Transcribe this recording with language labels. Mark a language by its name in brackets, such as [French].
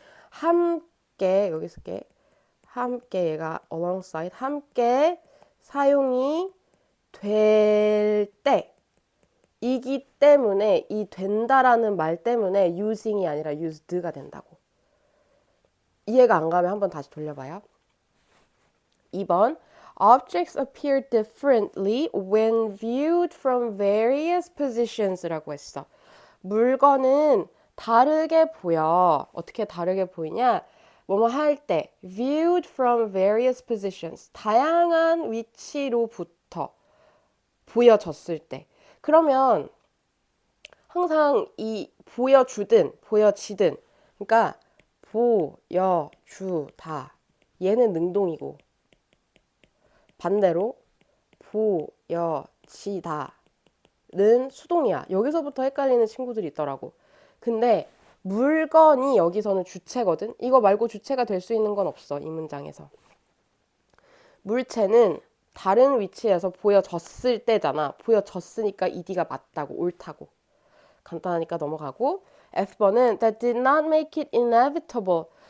[Korean] 함께 여기 쓸게. 함께 얘가 alongside 함께 사용이 될 때이기 때문에 이 된다라는 말 때문에 using이 아니라 used가 된다고. 이해가 안 가면 한번 다시 돌려봐요. 2번 [English] Objects appear differently when viewed from various positions [Korean] 라고 했어. 물건은 다르게 보여. 어떻게 다르게 보이냐? 뭐뭐 할 때 [English] viewed from various positions. [Korean] 다양한 위치로부터 보여졌을 때. 그러면 항상 이 보여지든 그러니까 보여주다. 얘는 능동이고 반대로 보여지다는 수동이야. 여기서부터 헷갈리는 친구들이 있더라고. 근데 물건이 여기서는 주체거든. 이거 말고 주체가 될 수 있는 건 없어. 이 문장에서. 물체는 다른 위치에서 보여졌을 때잖아. 보여졌으니까 ED가 맞다고, 옳다고. 간단하니까 넘어가고. F번은 [English] that did not make it inevitable.